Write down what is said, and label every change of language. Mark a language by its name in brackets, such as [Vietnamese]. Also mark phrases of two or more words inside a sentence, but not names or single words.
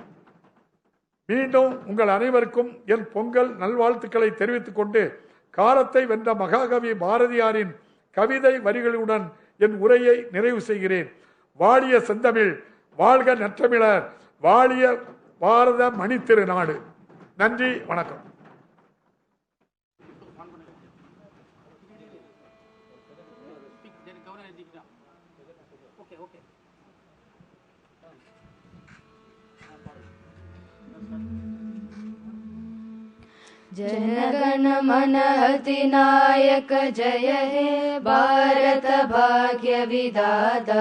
[Tamil] மீண்டும் உங்கள் அனைவருக்கும் என் பொங்கல் நல்வாழ்த்துக்களை தெரிவித்துக் கொண்டு காலத்தை வென்ற மகாகவி பாரதியாரின் கவிதை வரிகளுடன் என் உரையை நிறைவு செய்கிறேன். வாழிய செந்தமிழ், வாழ்க நற்றமிழர், வாழிய பாரத மணித்திருநாடு. நன்றி, வணக்கம். [Bangla] জনগণ মন অধিনায়ক জয় হে ভারত ভাগ্য বিধাতা।